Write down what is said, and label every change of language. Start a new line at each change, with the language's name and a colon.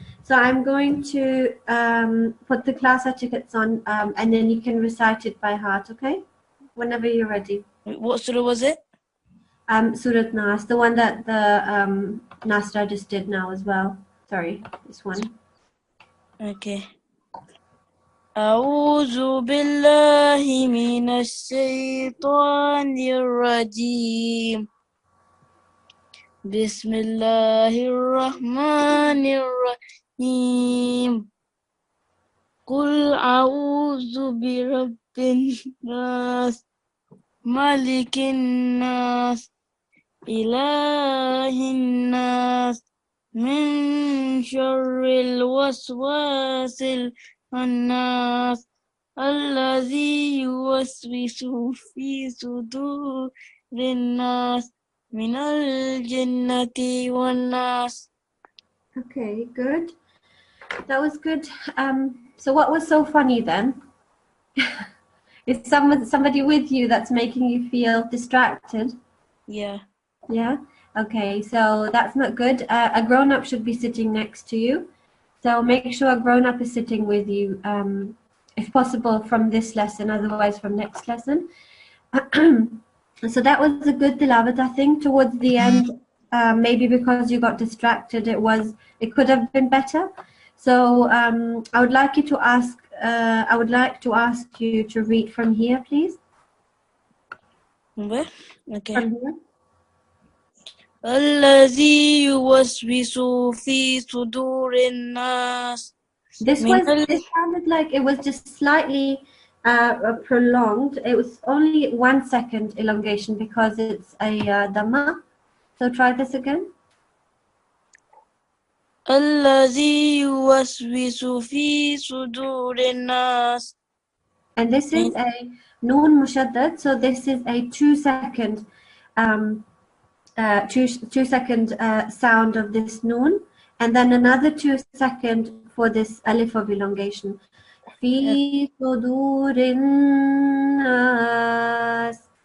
English: So I'm going to put the class certificates on, and then you can recite it by heart, okay? Whenever you're ready. What surah was it? Surah Nas, the one that the Nasirat just did now as well. Sorry, this one. Okay.
Arabic: أعوذ بالله من الشيطان الرجيم بسم الله الرحمن الرحيم قل أعوذ برب الناس ملك الناس إله الناس من شر الوسواس الناس الذي يوسوس في صدور الناس من الجنة والناس.
English: Okay, good. That was good. So what was so funny then? Is somebody with you that's making you feel distracted? Yeah. Yeah? Okay, so that's not good. A grown-up should be sitting next to you. So make sure a grown-up is sitting with you, if possible from this lesson, otherwise from next lesson. So that was a good tilawat. I think towards the end, maybe because you got distracted, it could have been better. So I would like to ask you to read from here, please. Where? Okay. From here.
Arabic: الذي يوسوس في صدور الناس.
English: This sounded like it was just slightly prolonged. It was only 1 second elongation because it's a dhamma. So try this again.
Arabic: الذي يوسوس في صدور الناس.
English: And this is a noon mushaddad, so this is a 2 second 2 second sound of this noon, and then another 2 second for this alif of elongation.
Arabic: Fi sudurin nas.